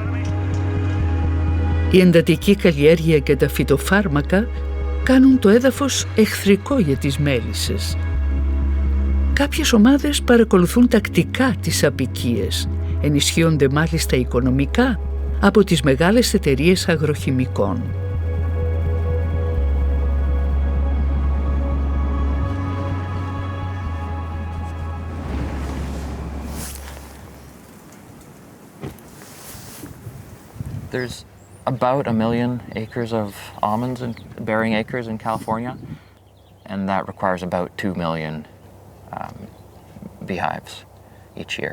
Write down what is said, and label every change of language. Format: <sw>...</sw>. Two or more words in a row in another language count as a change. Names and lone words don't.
<el>Η εντατική καλλιέργεια και τα φυτοφάρμακα κάνουν το έδαφος εχθρικό για τις μέλισσες. Κάποιες ομάδες παρακολουθούν τακτικά τις αποικίες, ενισχύονται μάλιστα οικονομικά από τις μεγάλες εταιρείες αγροχημικών.</el> <en>There's about 1 million acres of almonds and bearing acres in California, and that requires about 2 million beehives each year.</en>